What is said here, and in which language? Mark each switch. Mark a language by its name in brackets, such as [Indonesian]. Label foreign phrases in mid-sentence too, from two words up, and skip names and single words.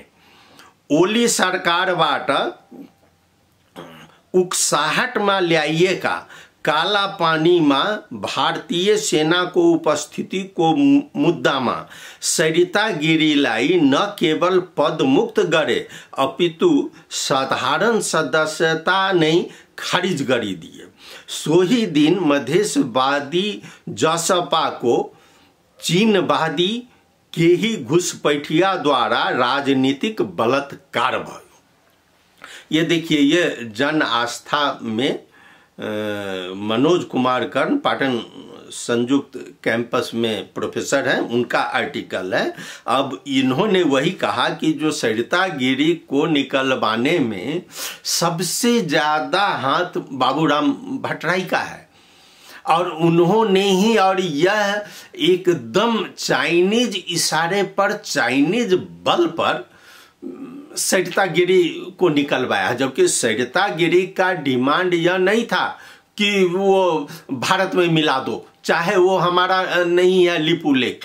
[Nepali] ओली सरकारबाट उक्साहटमा ल्याइएका काला पानीमा भारतीय सेनाको उपस्थितिको मुद्दामा सरिता गिरीलाई न केवल पदमुक्त गरे अपितु साधारण सदस्यता नै खारिज गरिदिए। सोही दिन मधेसवादी जसपाको चीनवादी केही घुसपैठिया द्वारा राजनीतिक बलात्कार भयो। [Hindi] ये देखिए, ये जन आस्था में मनोज कुमार कर्ण पाटन संयुक्त कैंपस में प्रोफेसर हैं, उनका आर्टिकल है। अब इन्होंने वही कहा कि जो सरिता गिरी को निकलवाने में सबसे ज़्यादा हाथ बाबूराम भट्टराई का है, और उन्होंने ही, और यह एकदम चाइनीज इशारे पर, चाइनीज बल पर सरिता गिरी को निकलवाया, जबकि सरिता गिरी का डिमांड यह नहीं था कि वो भारत में मिला दो, चाहे वो हमारा नहीं है लिपु लेख।